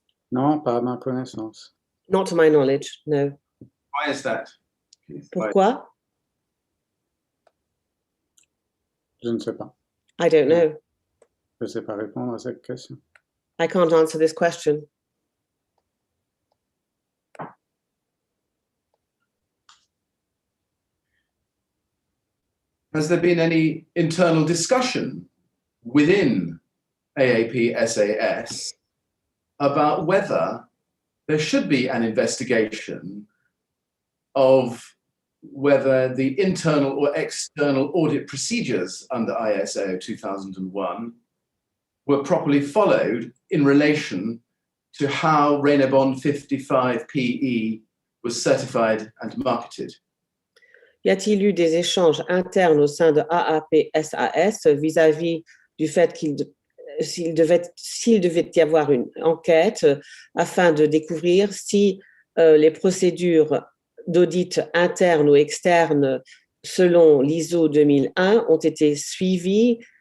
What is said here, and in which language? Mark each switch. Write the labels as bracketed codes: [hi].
[fr] Non, pas à ma connaissance. [en] Not to my knowledge, no. Why is that? [fr] Pourquoi? Je ne sais pas. [en] I don't know. [fr] Je ne sais pas répondre à cette question. [en] I can't answer this question. Has there been any internal discussion within AAP SAS about whether there should be an investigation of whether the internal or external audit procedures under ISO 2001 were properly followed in relation to how Raynaud 55 PE was certified and marketed? [fr] Y a-t-il eu des échanges internes au sein de AAP-SAS vis-à-vis du fait s'il devait y avoir une enquête afin de découvrir si les procédures d'audit interne ou externe selon l'ISO 2001 ont été suivies